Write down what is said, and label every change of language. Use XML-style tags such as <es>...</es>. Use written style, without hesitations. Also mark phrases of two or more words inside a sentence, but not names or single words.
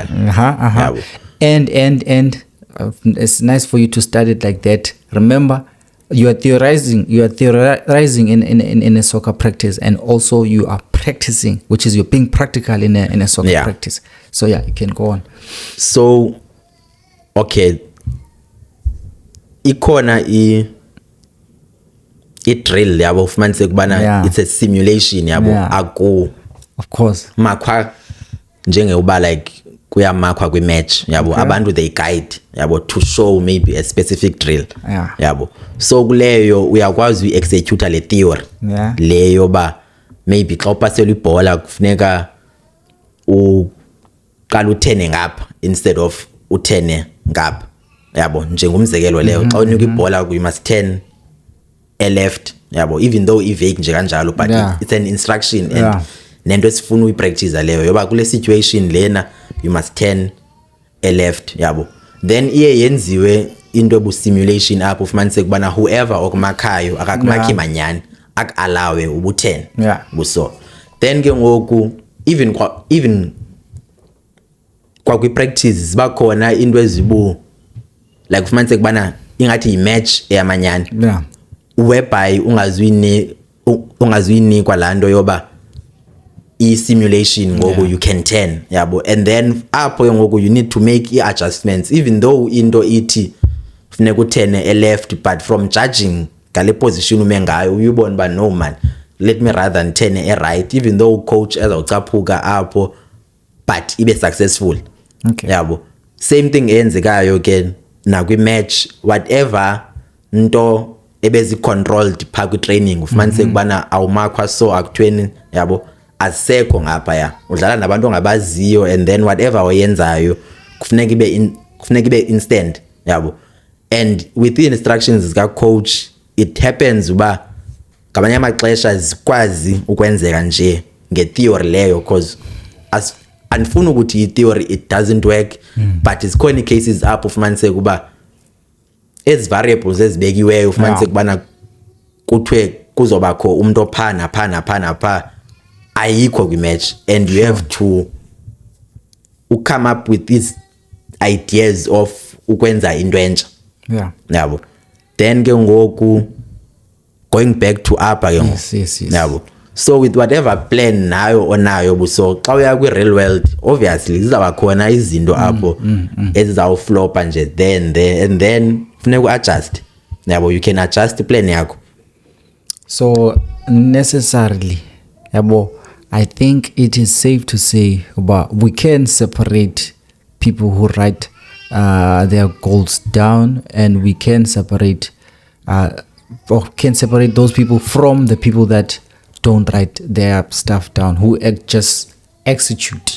<en>And it's nice for you to study it like that. Remember, you are theorizing in a soccer practice, and also you are practicing, which is you're being practical in a soccer practice. So you can go on.</en> <xh>So okay, ikona i-drill yabo ufumanise kubana</xh> <en>it's a simulation</en> <xh>yabo aku,</xh> <en>of course,</en> <xh>makwa njenge uba like kuyamakwa kwi-match yabo, abantu</xh> <en>they guide</en> <xh>yabo</xh> <en>to show maybe a specific drill</en> <xh>yabo. So kuleyo uyakwazi uyi-execute le theory leyo ba maybe xa upasela ibhola kufuneka uqala uthene ngapha</xh> <en>instead of</en> <xh>uthene ngapha yabo, njengomzekelo leyo xa unika ibhola</xh> <en>you must turn a left</en> <xh>yabo,</xh> <en>even though</en> <xh>i-vague nje kanjalo,</xh> <en>but it's an instruction and</en> <xh>nento esifuna uyipractice leyo yoba kule situation lena</xh> <en>you must turn a left yabo.</en> <xh>Then iye yenziwe into ebu simulation apho ufumanise kubana whoever okumakhayo akakumakhi manyani akalawe ubu-10 buso. Then ke ngoku even kwa kwi-practice ziba khona into ezibu like ufumanise kubana ingathi yi-match eyamanyani whereby ungazuyinikwa laa nto yoba i-simulation ngoku</xh> <en>you can turn</en> <xh>yabo,</xh> <en>and then</en> <xh>apho ngoku</xh> <en>you need to make</en> <xh>i-adjustments</xh> <en>even though</en> <xh>into ithi funeka uthene e-left,</xh> <en>but from judging</en> <xh>ngale position ume ngayo uyibona uba</xh> <en>no man, let me rather</en> <xh>ndithene e-right</xh> <en>even though</en> <xh>coach ezawucaphuka apho but ibe successful. Okay. Yabo,</xh> <en>same thing</en> <xh>eyenzekayo ke nakwi-match, whatever nto ebezi-controlled phaa kwi-training ufumanise kubana awumakhwa so akuthiweni yabo asekho ngapha ya, udlala nabantu ongabaziyo,</xh> <en>and then whatever</en> <xh>oyenzayo kufuneka ibe instant yabo.</xh> <en>And with the instructions</en> <xh>zika-coach</xh> <en>it happens</en> <xh>uba ngamanye amaxesha zikwazi ukwenzeka nje nge-theory leyo, because andifuni ukuthi i-theory</xh> <en>it doesn't work, but</en> <xh>zikhona ii-cases apho ufumaniseke uba ezi variables ezibekiweyo ufumaniseke ubana kuthiwe kuzobakho umntu ophaa naphaa ayikho kwi-match,</xh> <en>and you have to come up with these ideas of</en> <xh>ukwenza into entsha. Yabo, then ke ngoku</xh> <en>going back to upper</en> <xh>ke ngoku. Yes. Yabo,</xh> <en>so with whatever plan</en> <xh>nayo onayo buso xa uya kwi-real world obviously zizaba khona izinto apho ezizawuflopa nje</xh> <en>there and then</en> <xh>funeka u-adjust. Yabo,</xh> <en>you can adjust</en> <xh>plan yakho.</xh> <en>So necessarily yabo, I think it is safe to say about we can separate people who write their goals down, and we can separate those people from the people that don't write their stuff down, who just execute.</en>